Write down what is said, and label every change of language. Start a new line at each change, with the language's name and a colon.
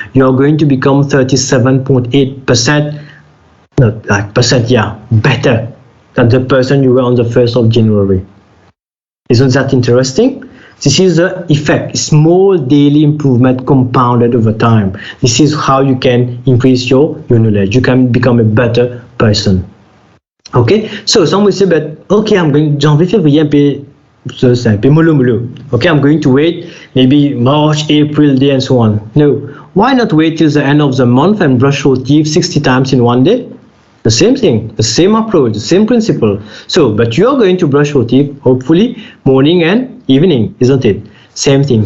English: You're going to become 37.8%, not like percent, yeah, better than the person you were on the 1st of January. Isn't that interesting? This is the effect, small daily improvement compounded over time. This is how you can increase your knowledge. You can become a better person. Okay, so some will say, but okay, I'm going
French: janvier, février, c'est un peu mollo.
English: Okay, I'm going to wait maybe March, April, day, and so on. No, why not wait till the end of the month and brush your teeth 60 times in 1 day? The same thing, the same approach, the same principle. So, but you're going to brush your teeth, hopefully, morning and evening, isn't it? Same thing.